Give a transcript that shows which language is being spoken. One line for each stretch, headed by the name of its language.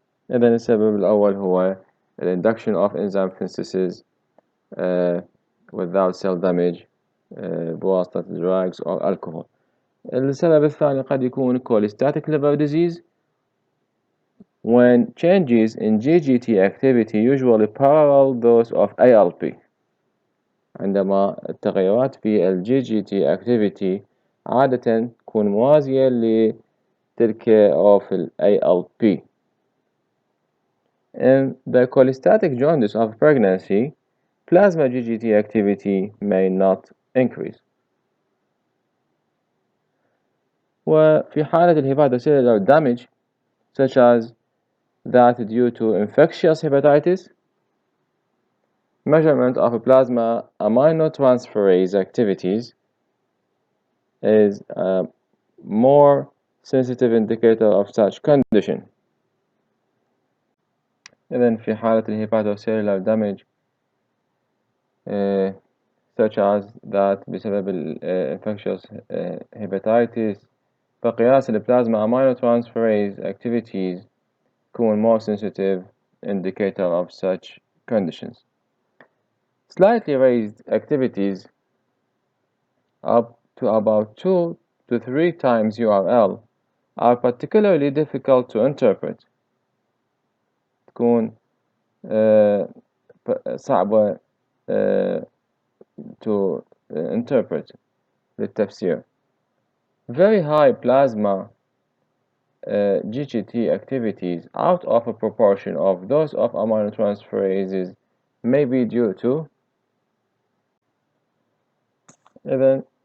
Arabic: إذن السبب الأول هو
English: induction of enzyme synthesis without cell damage
Arabic: بواسطة
English: drugs or alcohol.
Arabic: السبب الثاني قد يكون
English: cholestatic liver disease when changes in GGT activity usually parallel those of ALP.
Arabic: عندما التغيرات في ال GGT activity عادة تكون موازية لتلك of ال ALP.
English: In the cholestatic jaundice of pregnancy, plasma GGT activity may not increase.
Arabic: وفي حالة
English: hepatocellular damage such as that due to infectious hepatitis, measurement of plasma aminotransferase activities is a more sensitive indicator of such condition.
Arabic: إذن في حالة
English: hepatocellular damage such as that
Arabic: بسبب
English: infectious hepatitis
Arabic: فقياس البلازما
English: aminotransferase activities
Arabic: يكون
English: more sensitive indicator of such conditions. Slightly raised activities up to about 2 to 3 times URL are particularly difficult to interpret.
Arabic: تكون صعبة
English: to interpret
Arabic: للتفسير.
English: Very high plasma GGT activities out of a proportion of those of aminotransferases may be due to
Arabic: إذن